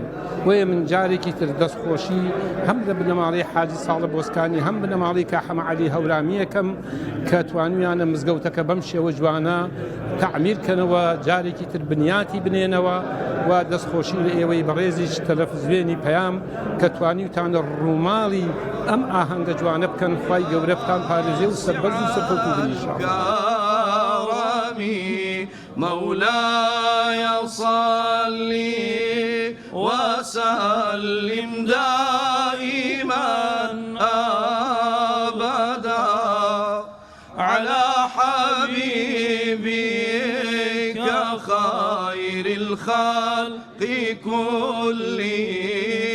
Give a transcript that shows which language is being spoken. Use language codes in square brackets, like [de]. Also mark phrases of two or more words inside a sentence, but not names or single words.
[ckb] بۆیە من جارێکی تر دەستخۆشی هەم لە بنەماڵی حاجی ساڵح بۆسکانی هەم بنەماڵی کاک حەمە عەلی هەورامیەکەم کە توانویانە مزگەوتەکە بەم شێوە جوانە تعمیرکەنەوە، جارێکی تر بنیاتی بنێنەوە و دەستخۆشی لە ئێوەی بەڕێزیش تەلەڤیزیۆنی پەیام کە توانیوتانە ڕووماڵی ئەم ئاهەنگە جوانە بکەن. خوای گەورە بتان پارێزێ و سەربەرز و سەرکەوتوو بن ئینشاءالله. [ar] مولاي صل وسلم دائما أبدا على حبيبك خير الخلق كلهم.